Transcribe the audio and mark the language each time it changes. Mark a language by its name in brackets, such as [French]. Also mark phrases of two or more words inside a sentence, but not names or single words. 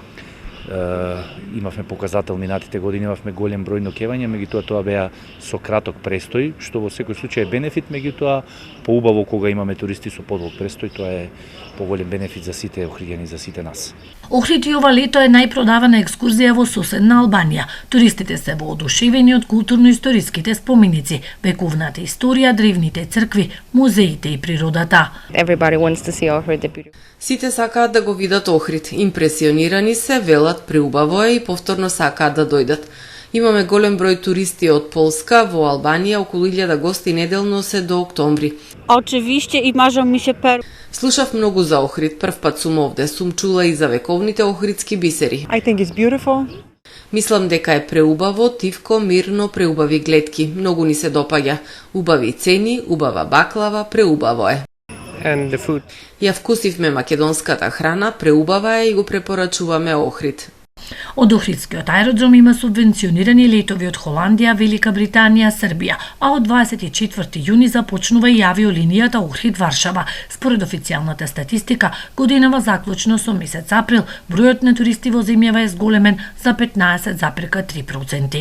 [Macedonian] имавме показател минатите години, имавме голем број ноќевања, меѓутоа тоа беа со краток престој, што во секој случај е бенефит, меѓутоа поубаво кога имаме туристи со подолг престој, тоа е поголем бенефит за сите охриѓани, за сите нас. Охрид и ова лето е најпродавана екскурзија во соседна Албанија. Туристите се воодушевени од културно-историските споменици, вековната историја, древните цркви, музеите и природата. [English] Everybody wants to see Ohrid, the beautiful. [Macedonian] Сите сакаат да го видат Охрид. Импресионирани се, велат преубаво е и повторно сакаат да дојдат. Имаме голем број туристи од Полска, во Албанија околу 1000 гости неделно се до октомври. [Polish] Oczywiście i marzą mi się [Macedonian] Слушав многу за Охрид, прв пат сум овде, сум чула и за вековните охридски бисери. [English] I think it's beautiful. [Macedonian] Мислам дека е преубаво, тивко, мирно, преубави гледки. Многу ни се допаѓа. Убави цени, убава баклава, преубаво е. [English] And the food. [Macedonian] Ја вкусивме македонската храна, преубава е и го препорачуваме Охрид. Од Охридскиот аеродром има субвенционирани летови од Холандија, Велика Британија, Србија, а од 24 јуни започнува и авиолинијата Охрид-Варшава. Според официјалната статистика, годинава заклучно со месец април, бројот на туристи во земјава е зголемен за 15,3%.